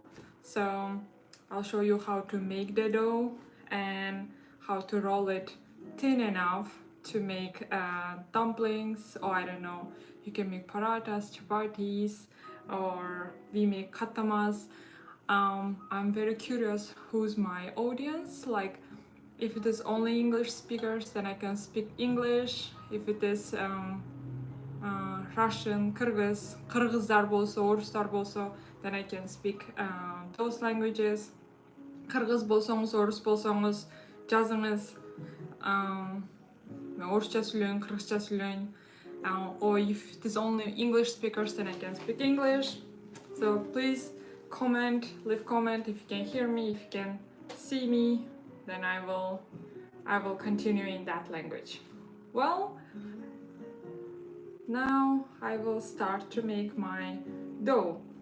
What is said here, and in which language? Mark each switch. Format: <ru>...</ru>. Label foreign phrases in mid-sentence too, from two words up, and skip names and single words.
<en>So I'll show you how to make the dough and how to roll it thin enough to make dumplings, or I don't know, you can make paratas, chapatis, or we make katamas. I'm very curious who's my audience. Like, if it is only English speakers, then I can speak English. If it is Russian,</en> <kk>Kyrgyzlar болса, орыстар болса,</kk> <en>then I can speak those languages.</en> <kk>Kyrgyz болсаңыз, орыс болсаңыз, жазыңыз. Орысша сөйлең, қырғызша сөйлең.</kk> <en>Or if it is only English speakers, then I can speak English. So please leave comment if you can hear me, if you can see me, then I will continue in that language. Well, now I will start to make my dough.</en>